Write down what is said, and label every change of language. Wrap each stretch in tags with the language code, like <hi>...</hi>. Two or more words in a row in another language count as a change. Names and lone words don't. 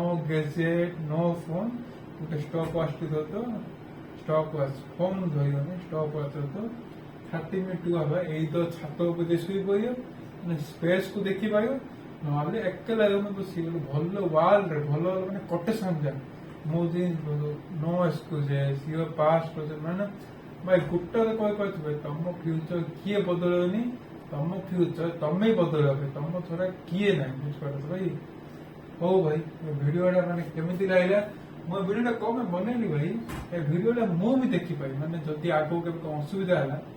<or>ଗେଜେଟ୍ नो ଫୋନ ଗୋଟେ</or> <en>stop watch</en> <or>ତ</or> <en>stop watch</en> <or>ଫୋନ ଧରିବନି</or> <en>stop watch</en> <or>ତ 30 ମିନିଟ୍ ହବା ଏଇ ତ ଛାତ ଉପରେ ଶୋଇ ପଡିବ ମାନେ ସ୍ପେସ୍ କୁ ଦେଖି ପାରିବ ନହେଲେ ଏକଲା ରୁମ୍ ବସିଗଲେ ଭଲ ୱାଲ୍ ରେ ଭଲ ମାନେ କୋଟେସନ ଯା ମୋ ଜିନିଷ</or> <en>no excuses your past</en> <or>ମାନେ ଭାଇ ଗୋଟେ କହିପାରୁଥିବେ ତମ ଫ୍ୟୁଚର କିଏ ବଦଳେନି ତମ ଫ୍ୟୁଚର ତମେ ବଦଳେଇବେ ତମ ଛଡା କିଏ ନାହିଁ ବୁଝିପାରୁଛ ଭାଇ ହଉ ଭାଇ ଭିଡିଓଟା ମାନେ କେମିତି ଲାଗିଲା ମୁଁ ଭିଡିଓଟା କଣ ବନେଇଲି ଭାଇ ଏ ଭିଡିଓଟା ମୁଁ ବି ଦେଖିପାରି ମାନେ ଯଦି ଆଗକୁ କେବେ ଅସୁବିଧା</or>